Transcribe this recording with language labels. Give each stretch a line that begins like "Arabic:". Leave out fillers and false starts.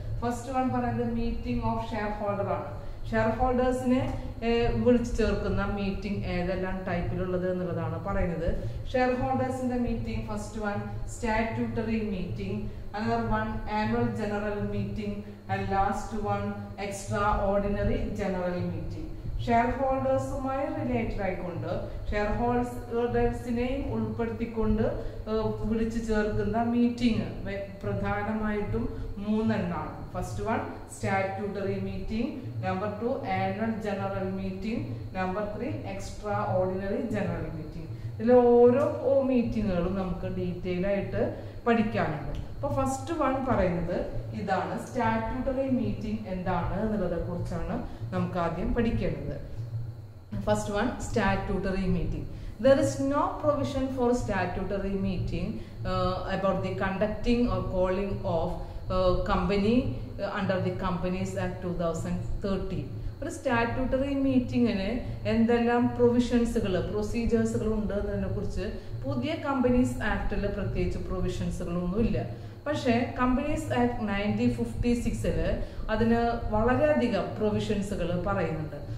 Malayalam: First one പറയുന്നത് meeting of share holder ആണ്. Share ഹോൾഡേഴ്സിനെ വിളിച്ചു ചേർക്കുന്ന മീറ്റിംഗ് ഏതെല്ലാം ടൈപ്പിലുള്ളത് എന്നുള്ളതാണ് പറയുന്നത്.
English: Share ഹോൾഡേഴ്സിന്റെ meeting first one statutory meeting, another one annual general meeting and last one extraordinary general meeting.
Malayalam: Share ഹോൾഡേഴ്സുമായി related ആയിക്കൊണ്ട് share ഹോൾഡേഴ്സിനെയും ഉൾപ്പെടുത്തിക്കൊണ്ട് വിളിച്ചു ചേർക്കുന്ന മീറ്റിംഗ് പ്രധാനമായിട്ടും 3 എണ്ണമാണ്.
English: First one statutory meeting, number 2 annual general meeting, number 3 extraordinary general meeting.
Malayalam: ഇതിൽ ഓരോ മീറ്റിങ്ങുകളും നമുക്ക് detail ആയിട്ട് പഠിക്കാനുണ്ട്. അപ്പോൾ ഫസ്റ്റ് വൺ പറയുന്നത് ഇതാണ്, സ്റ്റാറ്റ്യൂട്ടറി മീറ്റിംഗ് എന്താണ് എന്നുള്ളതെ കുറിച്ചാണ് നമുക്ക് ആദ്യം പഠിക്കേണ്ടത്.
English: First one statutory meeting. There is no provision for statutory meeting about the conducting or calling of company under the Companies Act 2013.
Malayalam: ഒരു സ്റ്റാറ്റ്യൂട്ടറി മീറ്റിങ്ങിന് എന്തെല്ലാം പ്രൊവിഷൻസുകൾ പ്രൊസീജിയേഴ്സുകൾ ഉണ്ട് എന്നതിനെ കുറിച്ച് പുതിയ കമ്പനീസ് ആക്ടിൽ പ്രത്യേകിച്ച് പ്രൊവിഷൻസുകളൊന്നുമില്ല. പക്ഷേ കമ്പനീസ് ആക്ട് 1956 അതിന് വളരെയധികം പ്രൊവിഷൻസുകൾ പറയുന്നുണ്ട്.